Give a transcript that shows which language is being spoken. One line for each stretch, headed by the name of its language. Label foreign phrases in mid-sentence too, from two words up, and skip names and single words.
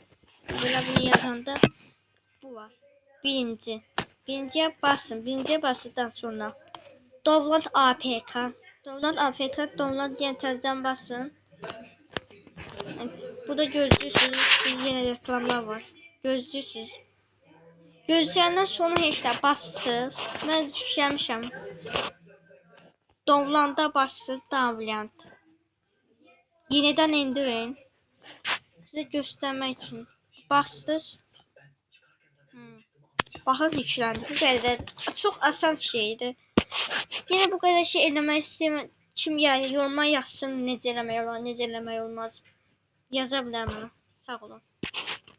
Turkish: Böyle bunu yazanda bu var. Birinciye basın. Birinciye bastıktan sonra
English: Download APK. Download APK.
Turkish: Download diyen tezden basın. Yani burada gözlüyorsunuz. Yine reklamlar var. Gözlüyorsunuz.
Azerbaijani: Gözləyəndən sonra heç də basırsınız. Mən düşəmişəm. Download'a basırsınız. Download.
Turkish: Yenidən indirin. Size göstermek için. Bastınız.
Azerbaijani: Baxın yükləndi. Bu qədər. Çox asan şeydir.
Turkish: Yine bu kadar şey
Azerbaijani: eləmək istəyirəm. Kim yani yoruma yazsın necə eləmək olar, necə eləmək olmaz. Yaza bilərəm. Sağ olun.